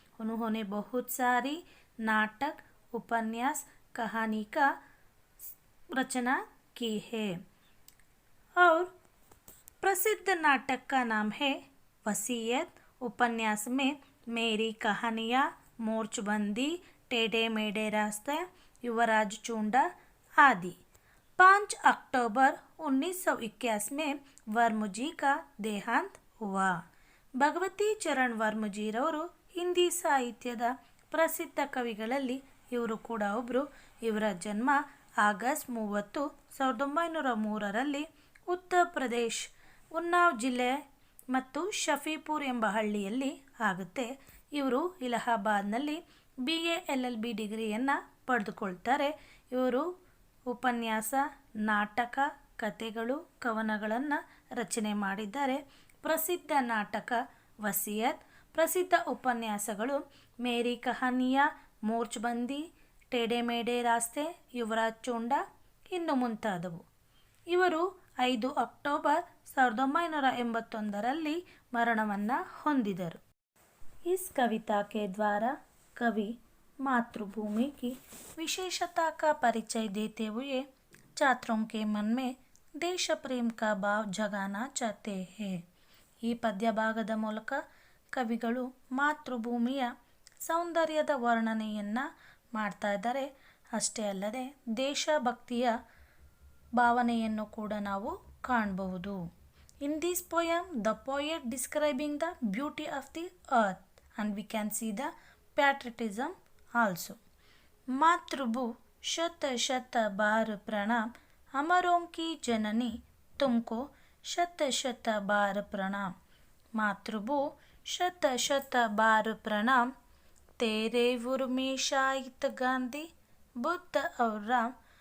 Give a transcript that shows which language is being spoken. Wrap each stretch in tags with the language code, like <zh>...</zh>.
<hi>उन्होंने बहुत सारी नाटक, उपन्यास, कहानी का रचना की है और प्रसिद्ध नाटक का नाम है वसीयत। उपन्यास में मेरी कहानियाँ, मोर्चबंदी, टेढ़े मेढ़े रास्ते, युवराज चूंडा आदि। 5 अक्टूबर 1921 में वर्मा जी का देहांत हुआ।</hi> <kn>ಭಗವತಿ ಚರಣ್ ವರ್ಮಜಿರವರು ಹಿಂದಿ ಸಾಹಿತ್ಯದ ಪ್ರಸಿದ್ಧ ಕವಿಗಳಲ್ಲಿ ಇವರು ಕೂಡ ಒಬ್ಬರು. ಇವರ ಜನ್ಮ ಆಗಸ್ಟ್ 30, 1903ರಲ್ಲಿ ಉತ್ತರ ಪ್ರದೇಶ್ ಉನ್ನಾವ್ ಜಿಲ್ಲೆ ಮತ್ತು ಶಫೀಪುರ್ ಎಂಬ ಹಳ್ಳಿಯಲ್ಲಿ ಆಗುತ್ತೆ. ಇವರು ಇಲಹಾಬಾದ್ನಲ್ಲಿ BA LLB ಡಿಗ್ರಿಯನ್ನು ಪಡೆದುಕೊಳ್ತಾರೆ. ಇವರು ಉಪನ್ಯಾಸ, ನಾಟಕ, ಕಥೆಗಳು, ಕವನಗಳನ್ನು ರಚನೆ ಮಾಡಿದ್ದಾರೆ. ಪ್ರಸಿದ್ಧ ನಾಟಕ ವಸಿಯತ್, ಪ್ರಸಿದ್ಧ ಉಪನ್ಯಾಸಗಳು ಮೇರಿ ಕಹಾನಿಯಾ, ಮೋರ್ಚ್ಬಂದಿ, ಟೇಡೆ ಮೇಡೆ ರಾಸ್ತೆ, ಯುವರಾಜ್ ಚೋಂಡಾ ಇನ್ನು ಮುಂತಾದವು. ಇವರು 5 ಅಕ್ಟೋಬರ್ 1981ರಲ್ಲಿ ಮರಣವನ್ನು ಹೊಂದಿದರು.</kn> <hi>इस कविता के द्वारा कवि मातृभूमि की विशेषता का परिचय देते हुए छात्रों के मन में देश प्रेम का भाव जगाना चाहते हैं.</hi> <kn>ಈ ಪದ್ಯ ಭಾಗದ ಮೂಲಕ ಕವಿಗಳು ಮಾತೃಭೂಮಿಯ ಸೌಂದರ್ಯದ ವರ್ಣನೆಯನ್ನು ಮಾಡ್ತಾ ಇದ್ದಾರೆ. ಅಷ್ಟೇ ಅಲ್ಲದೆ ದೇಶಭಕ್ತಿಯ ಭಾವನೆಯನ್ನು ಕೂಡ ನಾವು ಕಾಣಬಹುದು.</kn> <en>In this poem, the poet describing the beauty of the earth and we can see the patriotism also.</en> <hi>मातृभू शत शत बार प्रणाम, अमरों की जननी तुमको शत शत बार प्रणाम. मातृभू शत शत बार प्रणाम, तेरे उर्मी शाहिद गांधी बुद्ध और राम.</hi>